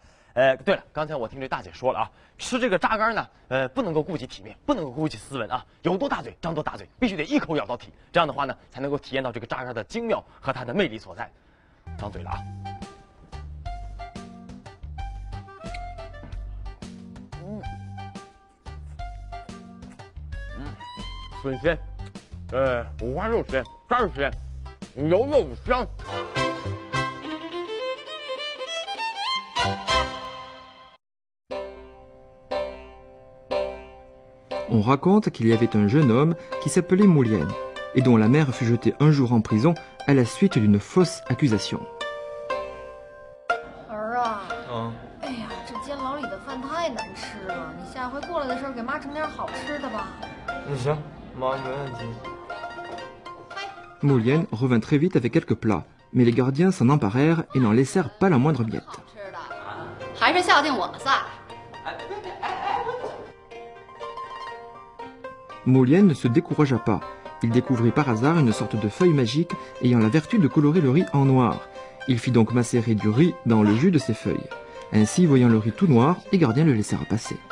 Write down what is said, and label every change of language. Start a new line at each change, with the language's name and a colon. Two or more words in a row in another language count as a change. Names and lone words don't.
Chinese: 对了，刚才我听这大姐说了啊，吃这个炸干呢，不能够顾及体面，不能够顾及斯文啊，有多大嘴张多大嘴，必须得一口咬到体，这样的话呢，才能够体验到这个炸干的精妙和它的魅力所在。张嘴了啊！笋鲜，五花肉鲜，肝儿鲜，油又香。
French: On raconte qu'il y avait un jeune homme qui s'appelait Moulian et dont la mère fut jetée un jour en prison à la suite d'une fausse accusation.
Chinese: 儿啊，哎呀，这监牢里的饭太难吃了，你下回过来的时候给妈整点好吃的吧。行，妈没问题。
French: Moulian revint très vite avec quelques plats, mais les gardiens s'en emparèrent et n'en laissèrent pas la moindre miette.
Chinese: 还是孝敬我们仨。
French: Moulian ne se découragea pas. Il découvrit par hasard une sorte de feuille magique ayant la vertu de colorer le riz en noir. Il fit donc macérer du riz dans le jus de ces feuilles. Ainsi, voyant le riz tout noir, les gardiens le laissèrent passer.